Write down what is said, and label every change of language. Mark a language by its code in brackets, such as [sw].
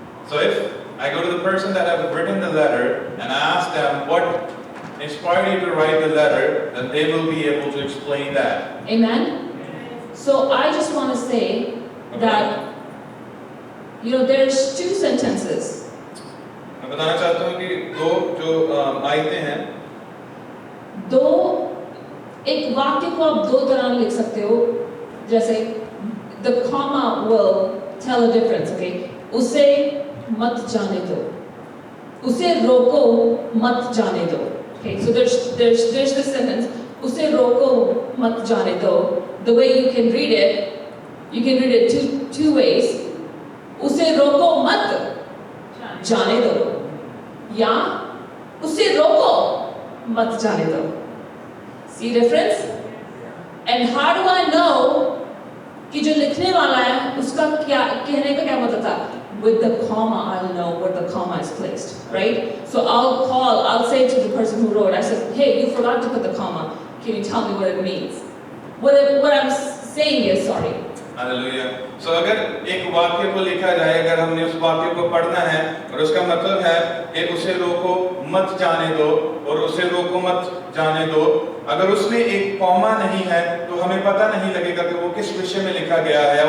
[en] So if I go to the person that have written the letter and I ask them what inspired you to write the letter, then they will be able to explain that. Amen? So I just want to say that, you know, there's two sentences. [hi] मैं बताना चाहता हूँ कि दो जो आयतें हैं, दो एक वाक्य को आप दो तरह लिख सकते हो, जैसे [en] the comma will tell a difference, okay? [hi] उसे मत जाने दो, उसे रोको मत जाने दो. [en] Okay, so there's this sentence, [hi] उसे रोको मत जाने दो. [en] The way you can read it two ways. [hi] उसे रोको मत जाने दो, या उसे रोको मत जाने दो. [en] See difference? And how do I know [hi] कि जो लिखने वाला है उसका क्या कहने का क्या मतलब था? [en] with the comma, I'll know where the comma is placed, right? So I'll say to the person who wrote, I said, hey, you forgot to put the comma. Can you tell me what it means? What I'm saying is, sorry. [hi] Hallelujah. सो अगर एक वाक्य को लिखा जाए, अगर हमने उस वाक्य को पढ़ना है और उसका मतलब है कि उसे रोको मत जाने दो और उसे रोको मत जाने दो, अगर उसमें एक कॉमा नहीं है तो हमें पता नहीं लगेगा कि वो किस विषय में लिखा गया है।